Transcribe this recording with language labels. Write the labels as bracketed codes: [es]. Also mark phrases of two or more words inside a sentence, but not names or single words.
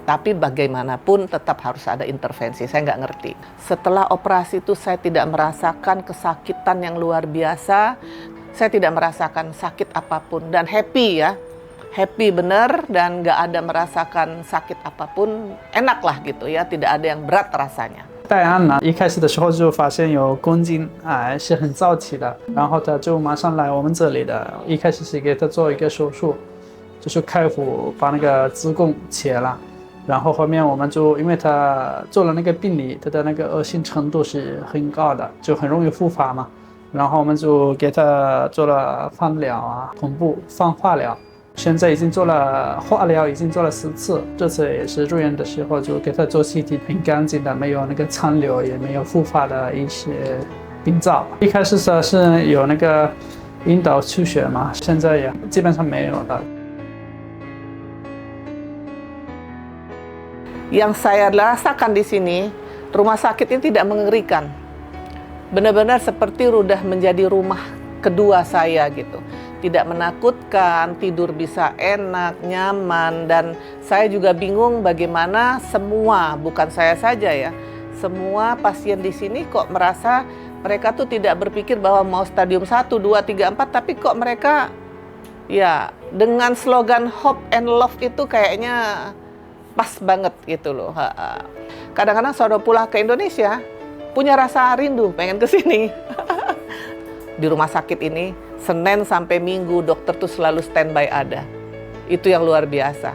[id] Tapi bagaimanapun tetap harus ada intervensi, saya nggak ngerti. Setelah operasi itu saya tidak merasakan kesakitan yang luar biasa, saya tidak merasakan sakit apapun dan happy ya. Happy bener dan nggak ada merasakan sakit apapun, enak lah gitu ya, tidak ada yang berat rasanya. [zh] 戴安呢，一开始的时候就发现有宫颈癌，是很早期的，然后他就马上来我们这里的，一开始是给他做一个手术，就是开腹把那个子宫切了，然后后面我们就因为他做了那个病理，他的那个恶性程度是很高的，就很容易复发嘛，然后我们就给他做了放疗啊，同步放化疗。现在已经做了化疗，已经做了10次。这次也是入院的时候就给他做 CT， 很干净的，没有那个残留，也没有复发的一些病灶。一开始是有那个阴道出血嘛，现在也基本上没有了。 [id] Yang saya rasakan di sini, rumah sakit ini tidak mengerikan. Benar-benar seperti udah menjadi rumah kedua saya gitu. Tidak menakutkan, tidur bisa enak, nyaman, dan saya juga bingung bagaimana semua, bukan saya saja ya, semua pasien di sini kok merasa mereka tuh tidak berpikir bahwa mau stadium 1, 2, 3, 4, tapi kok mereka ya dengan slogan [en] hope and love [id] itu kayaknya pas banget gitu loh. Kadang-kadang saudara pulang ke Indonesia punya rasa rindu pengen ke sini. Di rumah sakit ini Senin sampai Minggu dokter tuh selalu standby ada. Itu yang luar biasa.